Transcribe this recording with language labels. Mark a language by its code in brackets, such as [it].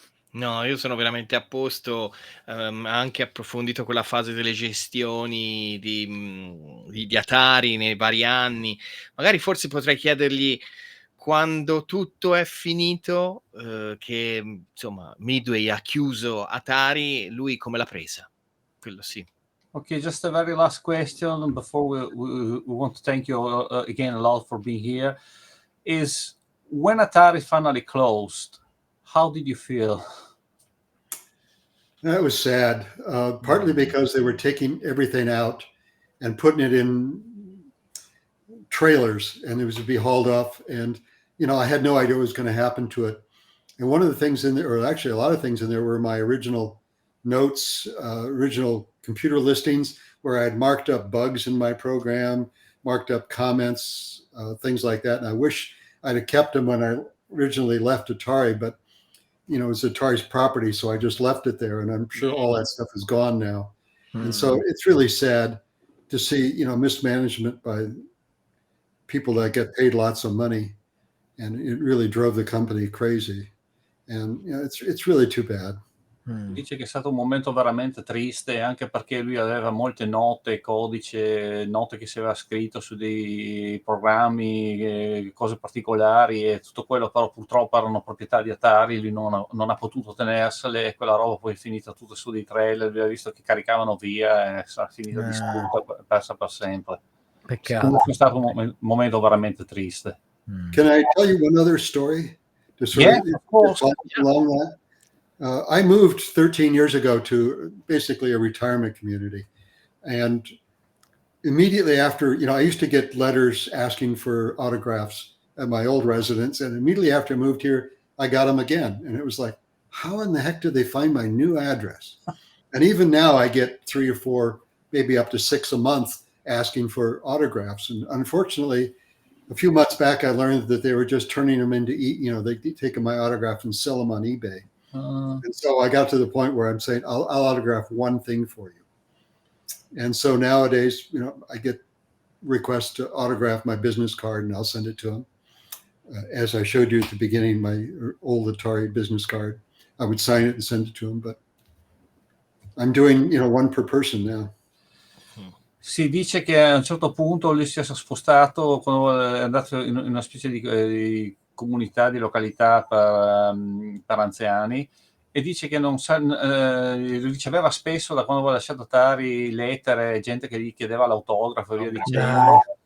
[it] No, io sono veramente a posto, anche approfondito quella fase delle gestioni di Atari nei vari anni. Magari forse potrei chiedergli, quando tutto è finito, che insomma Midway ha chiuso Atari, lui come l'ha presa? Quello sì. [en] Okay, just a very last question before we want to thank you again a lot for being here. Is when Atari finally closed, how did you feel? That was sad, partly because they were taking everything out and putting it in trailers, and it was to be hauled off. And, I had no idea what was going to happen to it. And one of the things in there, or actually a lot of things in there, were my original notes, original computer listings, where I had marked up bugs in my program, marked up comments, things like that. And I wish I'd have kept them when I originally left Atari, but it was Atari's property, so I just left it there, and I'm sure all that stuff is gone now. And so it's really sad to see, mismanagement by people that get paid lots of money, and it really drove the company crazy. And it's really too bad. [it] Dice che è stato un momento veramente triste, anche perché lui aveva molte note, codice, note che si aveva scritto su dei programmi, cose particolari, e tutto quello però purtroppo erano proprietà di Atari, lui non ha potuto tenersele, e quella roba poi è finita tutta su dei trailer, lui ha visto che caricavano via e sarà finita distrutta, persa per sempre. Peccato. Comunque è stato un momento veramente triste. [en] Can I tell you one other story? Of course. Along that? I moved 13 years ago to basically a retirement community. And immediately after, I used to get letters asking for autographs at my old residence. And immediately after I moved here, I got them again. And it was like, how in the heck did they find my new address? And even now I get 3 or 4, maybe up to 6 a month asking for autographs. And unfortunately, a few months back, I learned that they were just turning them into, they take my autograph and sell them on eBay. And so I got to the point where I'm saying, I'll autograph one thing for you. And so nowadays, I get requests to autograph my business card and I'll send it to them. As I showed you at the beginning, my old Atari business card, I would sign it and send it to them. But I'm doing, one per person now. [it] Si dice che a un certo punto lui si è spostato, quando è andato in una specie di comunità, di località per anziani, e dice che non sa, riceveva spesso, da quando aveva lasciato Atari, lettere, gente che gli chiedeva l'autografo e via dicendo.